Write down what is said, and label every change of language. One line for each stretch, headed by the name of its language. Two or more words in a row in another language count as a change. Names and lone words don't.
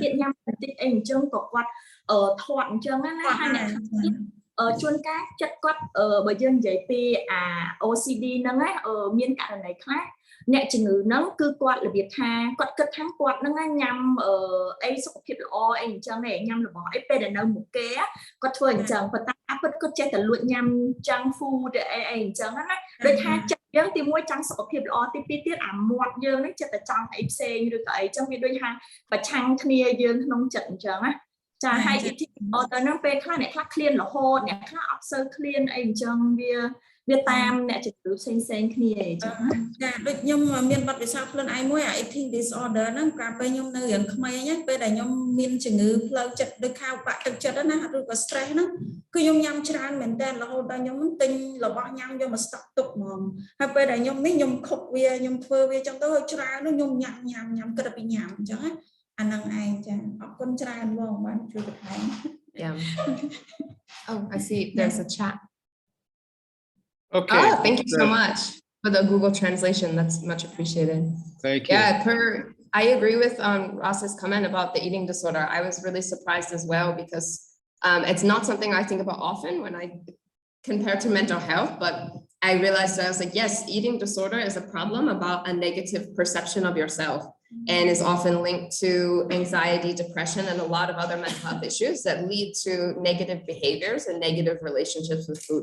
Khmer: ទៀតញ៉ាំបន្តិចអីអញ្ចឹងក៏គាត់ធាត់អញ្ចឹងណាហើយអ្នកខ្លះទៀតជួនកាលចិត្តគាត់បើយើងនិយាយពីOCD ហ្នឹងណាមានករណីខ្លះអ្នកជំងឺហ្នឹងគឺគាត់របៀបថាគាត់គិតថាគាត់ហ្នឹងញ៉ាំអីសុខភាពល្អអីអញ្ចឹងឯងញ៉ាំរបស់អី ពេលដែលនៅមុខគេគាត់ធ្វើអញ្ចឹងប៉ុន្តែគាត់ចេះតែលួចញ៉ាំ
English: junk food
Khmer: អីអញ្ចឹងណាដូចថាចិត្តយើងទីមួយចង់សុខភាពល្អទីពីរទៀតអាមាត់យើងហ្នឹងចិត្តតែចង់អីផ្សេងឬក៏អី អញ្ចឹងវាដូចថាប្រឆាំងគ្នាយើងក្នុងចិត្តអញ្ចឹងណាចាហើយទៅហ្នឹងពេលខ្លះអ្នកខ្លះឃ្លានរហូតអ្នកខ្លះអត់សូវឃ្លានអីអញ្ចឹង វាតាមអ្នកជំងឺផ្សេងគ្នាអញ្ចឹងចាដូចខ្ញុំមានបទពិសោធន៍ខ្លួនឯងមួយ
English: eating disorder
Khmer: ហ្នឹងកាលពេលខ្ញុំនៅរៀងក្មេងពេលដែលខ្ញុំមានជំងឺផ្លូវចិត្តដូចខៅបាក់ទឹកចិត្តណាឬក៏ stress ហ្នឹងគឺខ្ញុំញ៉ាំច្រើនមែនតើរហូតដល់ខ្ញុំទិញរបស់ញ៉ាំយកមកស្តុកទុកហ្មងហើយពេលដែលខ្ញុំនេះខ្ញុំខុបវាខ្ញុំធ្វើវាចឹងទៅច្រើនខ្ញុំញ៉ាំគិតពីញ៉ាំអញ្ចឹងណាអាហ្នឹងឯងចាអរគុណច្រើនបងបានជួយបន្ថែម
English: Yeah. Oh, I see there's a chat. Okay. Oh, thank you so much for the Google translation. That's much appreciated. Thank you. Yeah, I agree with Ross's comment about the eating disorder. I was really surprised as well because it's not something I think about often when I compare to mental health, but I realized that I was like, yes, eating disorder is a problem about a negative perception of yourself and is often linked to anxiety, depression, and a lot of other mental health issues that lead to negative behaviors and negative relationships with food.